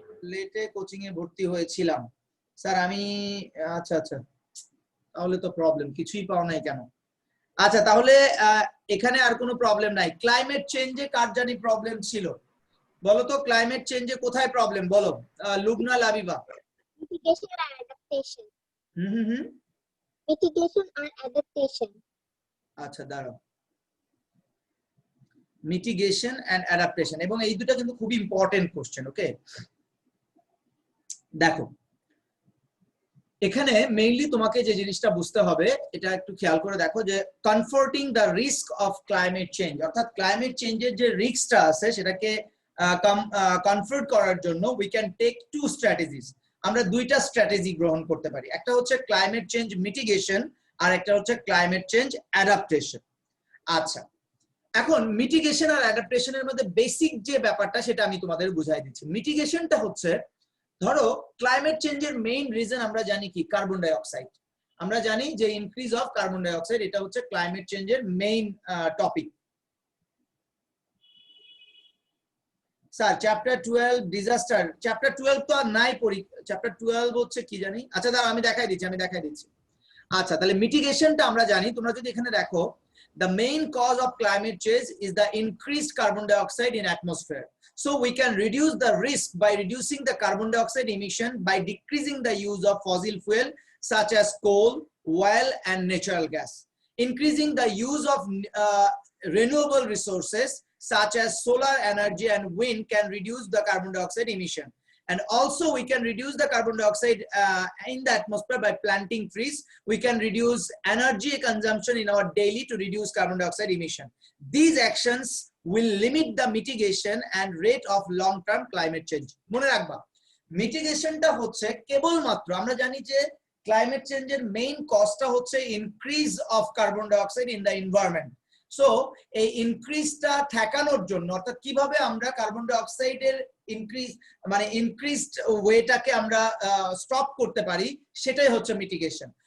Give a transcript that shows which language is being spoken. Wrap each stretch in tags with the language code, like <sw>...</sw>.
<bn>লেটে কোচিং এ ভর্তি হয়েছিলাম স্যার আমি। আচ্ছা আচ্ছা, তাহলে তো প্রবলেম, কিছুই পাও নাই কেন? আচ্ছা তাহলে এখানে আর কোনো প্রবলেম নাই। ক্লাইমেট চেঞ্জে কার জানি প্রবলেম ছিল? বলো তো ক্লাইমেট চেঞ্জে কোথায় প্রবলেম, বলো Lubna, Labiba.</bn> <en>Mitigation and adaptation.</en> <bn>Hmm.</bn> <en>Mitigation and adaptation.</en> <bn>আচ্ছা দাঁড়াও, মিটিগেশন এন্ড অ্যাডাপ্টেশন, এবং এই দুটো কিন্তু খুব ইম্পর্টেন্ট কোশ্চেন। ওকে, দেখো এখানে মেইনলি তোমাকে যে জিনিসটা বুঝতে হবে, এটা একটু খেয়াল করে দেখো, যে</bn> <en>confronting the risk of climate change,</en> <bn>অর্থাৎ ক্লাইমেট চেঞ্জের যে রিস্কটা আছে সেটাকে কনফার্ট করার জন্য</bn> <en>We can take two strategies.</en> <bn>আমরা দুইটা স্ট্র্যাটেজি গ্রহণ করতে পারি, একটা হচ্ছে ক্লাইমেট চেঞ্জ মিটিগেশন আর একটা হচ্ছে ক্লাইমেট চেঞ্জ অ্যাডাপ্টেশন। আচ্ছা, এখন মিটিগেশন আর অ্যাডাপ্টেশনের মধ্যে বেসিক যে ব্যাপারটা সেটা আমি তোমাদের বুঝাই দিচ্ছি। মিটিগেশনটা হচ্ছে, ধরো ক্লাইমেট চেঞ্জের মেইন রিজন আমরা জানি কি, কার্বন ডাই অক্সাইড। আমরা জানি যে</bn> <en>increase of carbon dioxide,</en> <bn>এটা হচ্ছে ক্লাইমেট চেঞ্জের main topic. Sir chapter 12 disaster, chapter 12 তো আর নাই পড়ি, চ্যাপ্টার 12 হচ্ছে কি জানি। আচ্ছা দাঁড়াও আমি দেখাই দিচ্ছি। আচ্ছা তাহলে মিটিগেশনটা আমরা জানি, তোমরা যদি এখানে দেখো,</bn> <en>the main cause of climate change is the increased carbon dioxide in atmosphere. So we can reduce the risk by reducing the carbon dioxide emission by decreasing the use of fossil fuel such as coal, oil and natural gas. Increasing the use of renewable resources such as solar energy and wind can reduce the carbon dioxide emission. And also we can reduce the carbon dioxide in the atmosphere by planting trees. We can reduce energy consumption in our daily to reduce carbon dioxide emission. These actions will limit the mitigation and rate of long-term climate change.</en> <bn>মনে রাখবা, মিটিগেশনটা হচ্ছে কেবলমাত্র, আমরা জানি যে climate চেঞ্জের main কজটা হচ্ছে</bn> <en>Increase of carbon dioxide in the environment.</en> <bn>So এই ইনক্রিজটা ঠেকানোর জন্য, অর্থাৎ কিভাবে আমরা কার্বন ডাইঅক্সাইডের ইনক্রিজড ওয়েটাকে আমরা স্টপ করতে পারি, সেটাই হচ্ছে মিটিগেশন।</bn>